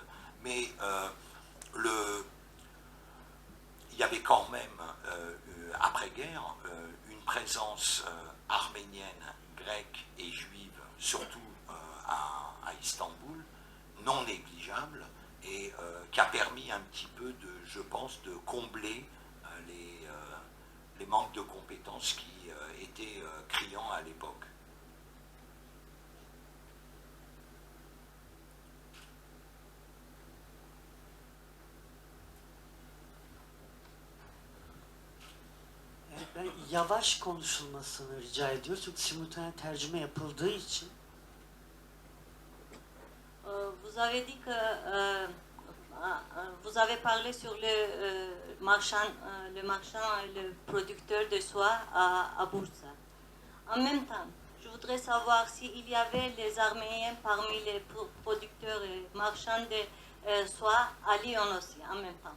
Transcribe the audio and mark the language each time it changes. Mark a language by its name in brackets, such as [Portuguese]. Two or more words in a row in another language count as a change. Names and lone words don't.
[French] Mais il y avait quand même, après-guerre, une présence arménienne, grecque et juive, surtout à Istanbul, non négligeable, et qui a permis un petit peu, je pense, de combler les manques de compétences qui étaient criants à l'époque. [Turkish] Ben yavaş konuşulmasını rica ediyoruz. Çünkü simultane tercüme yapıldığı için. [French] Vous avez dit que vous avez parlé sur le marchand et le producteur de soie à Bursa. En même temps, je voudrais savoir s'il y avait les Arméniens parmi les producteurs et marchands de soie à Lyon aussi, en même temps.